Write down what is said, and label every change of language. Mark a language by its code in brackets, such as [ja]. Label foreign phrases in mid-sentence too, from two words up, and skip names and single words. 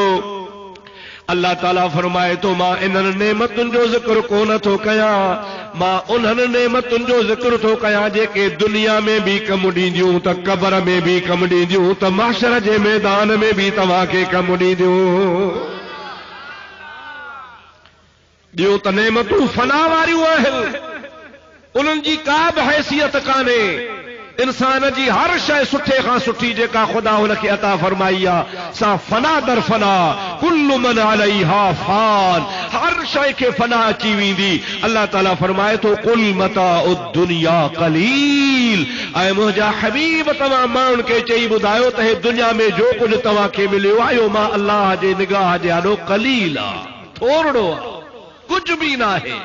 [sd] अल्लाह ताला फरमाए थो मां इन्हनि नेमतुनि जो ज़िक्र कोन थो कयां, मां उन्हनि नेमतुनि जो ज़िक्र थो कयां जेके दुनिया में बि कमु ॾींदियूं, त क़बर में बि कमु ॾींदियूं, त महशर जे मैदान में बि तव्हांखे कमु ॾींदियूं। ॿियो त नेमतूं फना वारियूं आहिनि, उन्हनि जी का बि हैसियत कान्हे। इंसान जी हर शइ सुठे खां सुठी जेका ख़ुदा हुनखे अता फरमाई आहे, सा फना दर फना, [ar] كل من عليها فان, [sd] हर शइ खे फना अची वेंदी। अल्लाह ताला फरमाए थो [ar] قل متاع الدنيا قليل, [sd] ऐं मुंहिंजा हबीब तव्हां माण्हुनि खे चई ॿुधायो त हे दुनिया में जो कुझु तव्हांखे मिलियो आहे, इहो मां अल्लाह जे निगाह जे आॾो कलील आहे, थोरो आहे, कुझु बि न आहे।